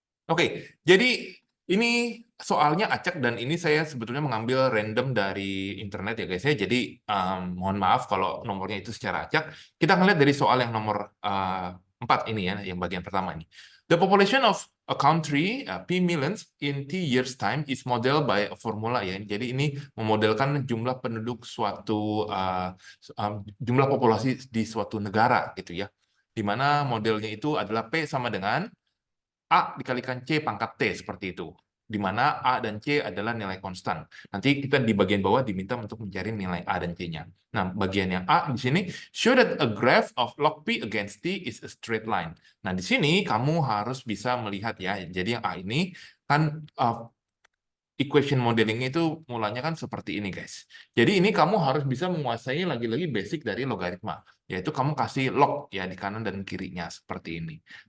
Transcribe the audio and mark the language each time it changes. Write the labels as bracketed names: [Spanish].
[Indonesian] Oke, jadi ini soalnya acak dan ini saya sebetulnya mengambil random dari internet ya guys ya. Jadi mohon maaf kalau nomornya itu secara acak. Kita akan lihat dari soal yang nomor 4 ini ya, yang bagian pertama ini. [English] The population of a country, P millions, in T years time is modeled by a formula ya. [Indonesian] Jadi ini memodelkan jumlah penduduk suatu, jumlah populasi di suatu negara gitu ya. Di mana modelnya itu adalah P sama dengan A dikalikan C pangkat T seperti itu, di mana A dan C adalah nilai konstan. Nanti kita di bagian bawah diminta untuk mencari nilai A dan C-nya. Nah, bagian yang A di sini, [English] show that a graph of log P against T is a straight line. [Indonesian] Nah, di sini kamu harus bisa melihat ya, jadi yang A ini kan equation modeling itu mulanya kan seperti ini guys. Jadi ini kamu harus bisa menguasai lagi-lagi basic dari logaritma, yaitu kamu kasih log ya di kanan dan kirinya seperti ini.